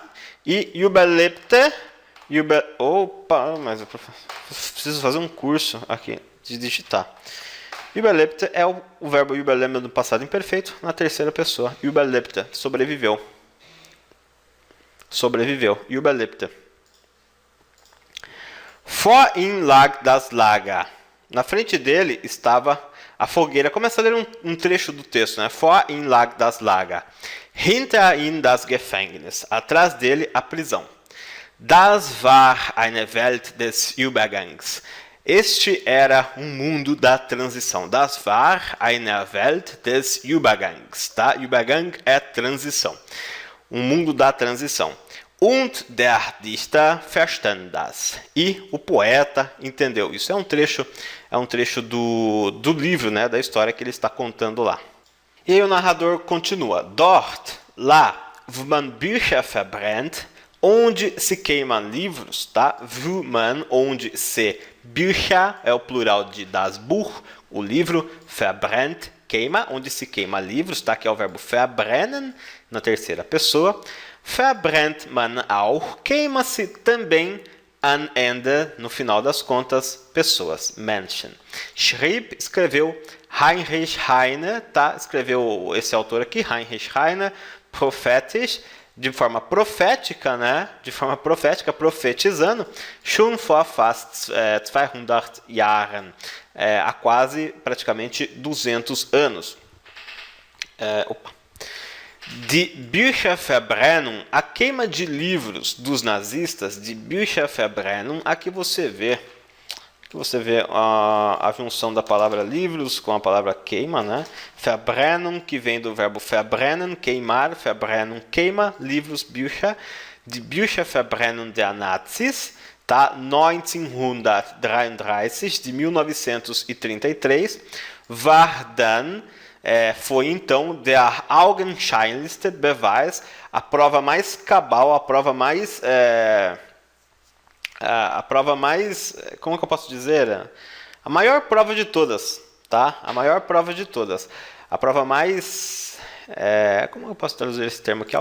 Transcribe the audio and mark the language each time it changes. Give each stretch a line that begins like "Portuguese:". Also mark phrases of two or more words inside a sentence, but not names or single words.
Portuguese: E überlebte, opa, mas eu preciso fazer um curso aqui de digitar. Überlebte é o verbo überleben do passado imperfeito na terceira pessoa. Überlebte, sobreviveu. Sobreviveu,
German: überlebte. Vor ihm lag das Lager.
Portuguese: Na frente dele estava a fogueira. Começa a ler um trecho do texto, né?
German: Vor ihm lag das Lager. Hinter ihm das Gefängnis.
Portuguese: Atrás dele, a prisão.
German: Das war eine Welt des Übergangs.
Portuguese: Este era mundo da transição.
German: Das war eine Welt des Übergangs.
Portuguese: Tá? Übergang é transição. Mundo da transição.
German: Und der Dichter verstand das.
Portuguese: E o poeta entendeu. Isso é um trecho do livro, né, da história que ele está contando lá. E aí o narrador continua.
German: Dort, lá, wo man Bücher verbrennt,
Portuguese: onde se queimam livros, tá?
German: Wo man,
Portuguese: onde se, Bücher é o plural de
German: das Buch,
Portuguese: o livro, verbrennt, queima, onde se queima livros, tá? Que é o verbo verbrennen, na terceira pessoa.
German: Verbrennt man auch,
Portuguese: queima-se também
German: am Ende,
Portuguese: no final das contas, pessoas,
German: Menschen. Schrieb,
Portuguese: escreveu Heinrich Heine, tá? Escreveu esse autor aqui,
German: Heinrich Heine, prophetisch,
Portuguese: de forma profética, né? De forma profética, profetizando,
German: schon vor fast 200 Jahren,
Portuguese: há quase, praticamente, 200 anos.
German: Die Bücherverbrennung,
Portuguese: a queima de livros dos nazistas, de Bücherverbrennung, aqui você vê a junção da palavra livros com a palavra queima, né? Verbrennung, que vem do verbo verbrennen, queimar, Verbrennung, queima, livros,
German: Bücher, die Bücherverbrennung der Nazis,
Portuguese: tá? 1933, de 1933,
German: war dann,
Portuguese: foi então
German: der augenscheinlichste Beweis,
Portuguese: a prova mais cabal, a prova mais, como que eu posso dizer? A maior prova de todas, tá? A maior prova de todas. A prova mais, como eu posso traduzir esse termo aqui?